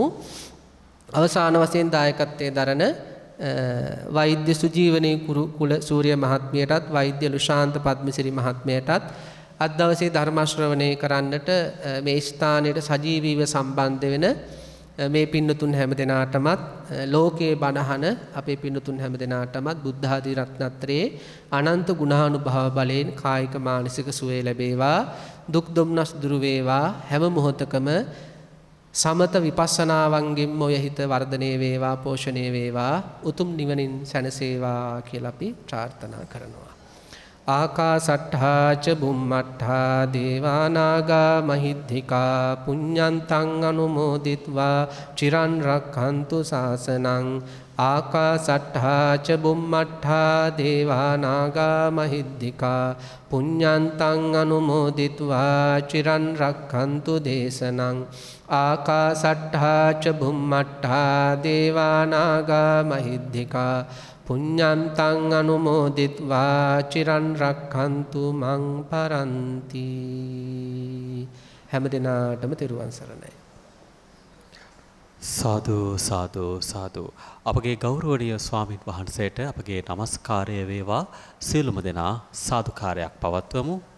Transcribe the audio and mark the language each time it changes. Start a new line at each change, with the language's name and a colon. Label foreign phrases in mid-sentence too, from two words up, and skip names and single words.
Sinhala: අවසාන වශයෙන් දායකත්වයේ දරන වෛද්‍ය සුජීවනී කුල සූර්ය මහත්මියටත් වෛද්‍ය ලුෂාන්ත පද්මසිරි මහත්මියටත් අද දවසේ ධර්ම ශ්‍රවණය කරන්නට මේ ස්ථානයට සජීවීව සම්බන්ධ වෙන මේ පින්නතුන් හැමදෙනාටමත් ලෝකයේ බණහන අපේ පින්නතුන් හැමදෙනාටමත් බුද්ධ ආදී රත්නත්‍රයේ අනන්ත ගුණානුභව බලයෙන් කායික මානසික සුවය ලැබේවා. දුක් දුම්නස් දුරු වේවා. හැම මොහොතකම සමත විපස්සනාවන්ගෙන් ඔය හිත වර්ධනය වේවා, පෝෂණය වේවා, උතුම් නිවනින් සැනසේවා කියලා අපි ප්‍රාර්ථනා කරනවා.
Pali: ආකාසට්ඨා ච බුම්මට්ඨා දේවා නාග මහිද්దికා පුඤ්ඤන්තං අනුමෝදිත්වා චිරන් රක්ඛන්තු ශාසනං. ආකාසට්ඨා ච බුම්මට්ඨා දේවා නාග මහිද්దికා පුඤ්ඤන්තං අනුමෝදිත්වා චිරන් රක්ඛන්තු දේශනං. ආකාසට්ඨා ච බුම්මට්ඨා දේවා නාග මහිද්దికා පුඤ්ඤන්තං අනුමෝදිත්වා චිරන් රක්ඛන්තු මං පරන්ති.
Sinhala: හැම දිනාටම තෙරුවන් සරණයි. සාදු සාදු සාදු. අපගේ ගෞරවනීය ස්වාමින් වහන්සේට අපගේ নমස්කාරය වේවා. සියලුම දෙනා සාදුකාරයක් පවත්වමු.